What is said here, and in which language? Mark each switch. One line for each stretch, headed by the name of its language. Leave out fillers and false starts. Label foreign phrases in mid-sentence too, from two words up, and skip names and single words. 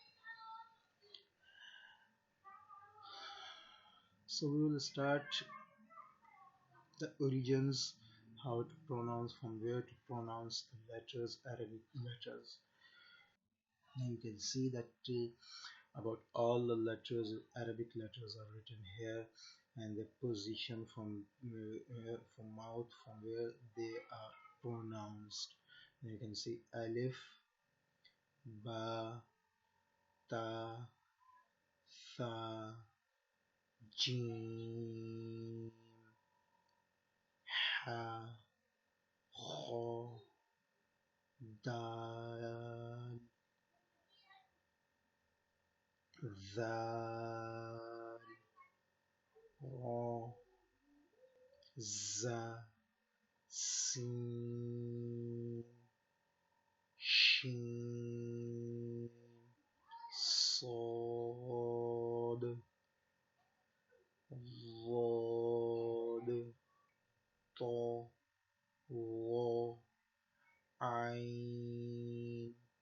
English: So we will start the origins, how to pronounce, from where to pronounce the letters, Arabic letters. Now you can see that about all the letters, Arabic letters are written here, and the position from mouth, from where they are pronounced. Now you can see alif, ba, ta, tha, jim, ha, kha, dal, zal, ra, za, sin, shin,
Arabic: صاد ضاد طا ظا عين